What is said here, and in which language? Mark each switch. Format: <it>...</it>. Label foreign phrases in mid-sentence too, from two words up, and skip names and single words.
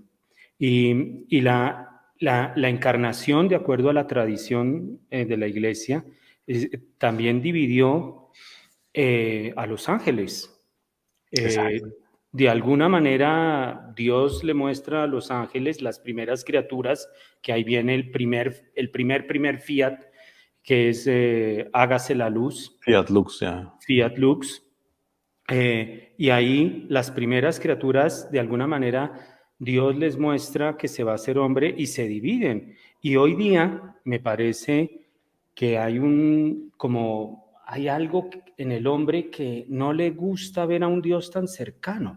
<es>Y la encarnación, de acuerdo a la tradición de la Iglesia, también dividió a los ángeles. Eh, Exacto. de alguna manera, Dios le muestra a los ángeles las primeras criaturas, que ahí viene el primer fiat, que es hágase la luz,</es> <la>Fiat Lux, ya. fiat lux,</la> <es>y ahí las primeras criaturas, de alguna manera, Dios les muestra que se va a hacer hombre y se dividen. Y hoy día me parece que hay algo en el hombre que no le gusta ver a un Dios tan cercano.</es>